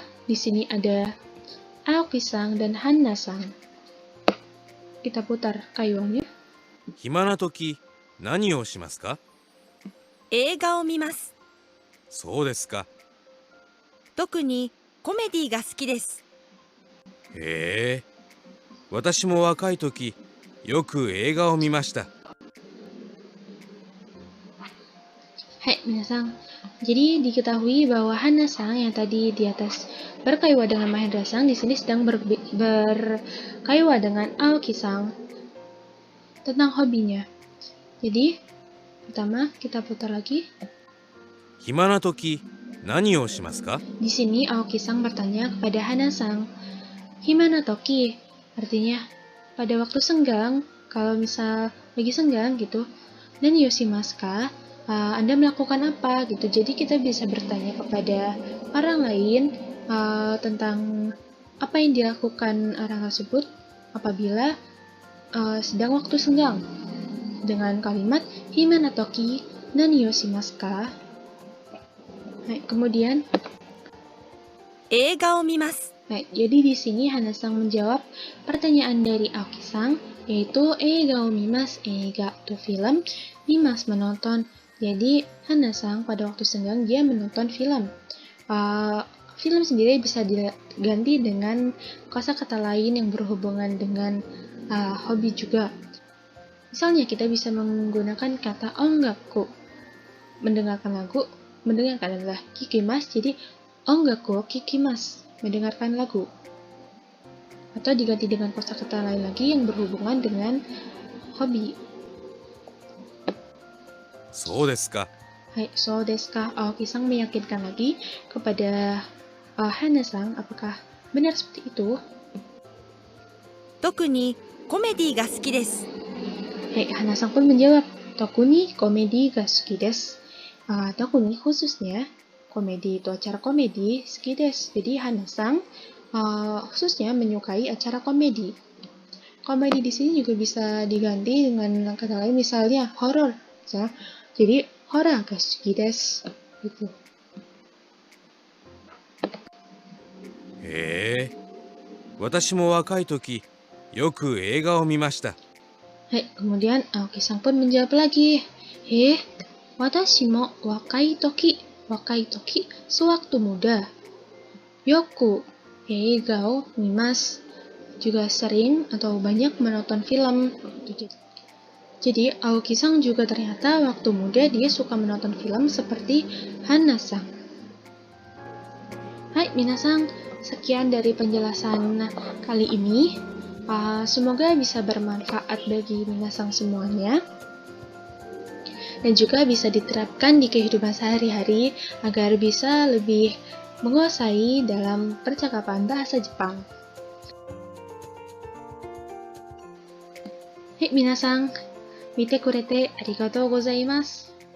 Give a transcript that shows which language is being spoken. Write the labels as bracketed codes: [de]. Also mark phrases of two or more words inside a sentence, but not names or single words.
[id] Di sini ada Aoki-sang dan Hana-sang. Kita putar kaiwanya. [ja] 暇な時何をしますか？映画を見ます。そうですか。特にコメディが好きです。へえ。私も若い時よく映画を見ました。はい、皆さん. [id] Jadi diketahui bahwa Hana-sang yang tadi di atas berkaiwa dengan Mahendra-sang di sini sedang berkaiwa dengan Aoki-sang tentang hobinya. Jadi, pertama kita putar lagi. [ja] 暇な時何をしますか？ [id] Di sini Aoki-sang bertanya kepada Hana-sang, [ja] 暇な時? [id] Artinya, pada waktu senggang, kalau misal lagi senggang gitu, dan yoshimaska, Anda melakukan apa gitu. Jadi kita bisa bertanya kepada orang lain tentang apa yang dilakukan orang tersebut apabila sedang waktu senggang dengan kalimat [ja] 暇な時何をします. [id] Kemudian [ja] 映画を見ます。 [id] jadi di sini Hana-sang menjawab pertanyaan dari Aoki-sang, yaitu [ja] 映画を見ます. [id] Eiga itu film, mimasu menonton. Jadi Hana-sang pada waktu senggang dia menonton film. Film sendiri bisa diganti dengan kosakata lain yang berhubungan dengan hobi juga. Misalnya kita bisa menggunakan kata ongaku. Mendengarkan lagu, mendengarkan adalah kikimasu, jadi [ja] 音楽聞きます, [id] mendengarkan lagu. Atau diganti dengan kosakata lain lagi yang berhubungan dengan hobi. [ja] そうですか。はい、そうですか? [id] Aoki-sang meyakinkan lagi kepada Hana-sang apakah benar seperti itu. [ja] 特にコメディが好きです。 [id] Hana-sang pun menjawab, [ja] 特にコメディが好きです. [id] Tokuni khususnya, komedi itu acara komedi, [ja] 好きです. [id] Jadi Hana-sang khususnya menyukai acara komedi. Komedi di sini juga bisa diganti dengan kata lain, misalnya horor. [ja] Jadi ホラーが好きです. Gitu. へえ。私も若い時よく映画を見ました。 [id] Hai, kemudian Aoki-san pun menjawab lagi. [ja] 私も若い時 [id] sewaktu muda. [ja] よく映画を見ます. [id] Juga sering atau banyak menonton film. Jadi Aoki-san juga ternyata waktu muda dia suka menonton film seperti Hana-san. [ja] Hai minasan, [id] sekian dari penjelasan kali ini. Semoga bisa bermanfaat bagi minasan semuanya. Dan juga bisa diterapkan di kehidupan sehari-hari agar bisa lebih menguasai dalam percakapan bahasa Jepang. [ja] はい、皆さん, 見てくれてありがとうございます。